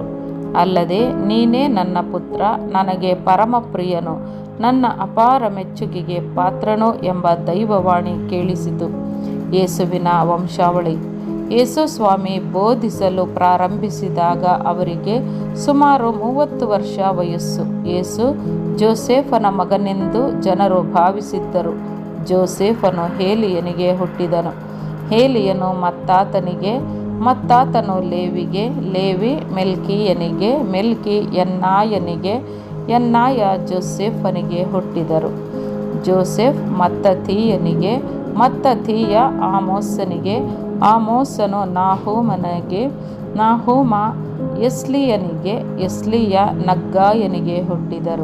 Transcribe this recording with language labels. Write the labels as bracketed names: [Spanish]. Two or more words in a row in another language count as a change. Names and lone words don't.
[Kannada] ಅಲ್ಲದೆ, ನೀನೇ ನನ್ನ ಪುತ್ರ, ನನಗೆ ಪರಮಪ್ರಿಯನು, ನನ್ನ ಅಪಾರ ಮೆಚ್ಚುಗೆಗೆ ಪಾತ್ರನು ಎಂಬ ದೈವವಾಣಿ ಕೇಳಿಸಿತು. ಯೇಸುವಿನ ವಂಶಾವಳಿ. ಯೇಸು ಸ್ವಾಮಿ ಬೋಧಿಸಲು ಪ್ರಾರಂಭಿಸಿದಾಗ ಅವರಿಗೆ ಸುಮಾರು 30 ವರ್ಷ ವಯಸ್ಸು. ಯೇಸು ಜೋಸೆಫನ ಮಗನೆಂದು ಜನರು ಭಾವಿಸಿದ್ದರು. ಜೋಸೆಫನು ಹೇಲಿಯನಿಗೆ ಹುಟ್ಟಿದನು. ಹೇಲಿಯನು ಮತ್ತಾತನಿಗೆ, ಮತ್ತಾತನು ಲೇವಿಗೆ, ಲೇವಿ ಮೆಲ್ಕಿಯನಿಗೆ, ಮೆಲ್ಕಿ ಯನ್ನಾಯನಿಗೆ, ಯನ್ನಾಯ ಜೋಸೆಫನಿಗೆ ಹುಟ್ಟಿದರು. ಜೋಸೆಫ್ ಮತ್ತತೀಯನಿಗೆ, ಮತ್ತತೀಯ ಆಮೋಸನಿಗೆ, ಆಮೋಸನು ನಾಹೂಮನಿಗೆ, ನಾಹೂಮ ಎಸ್ಲಿಯನಿಗೆ, ಎಸ್ಲಿಯ ನಗ್ಗಾಯನಿಗೆ ಹುಟ್ಟಿದರು.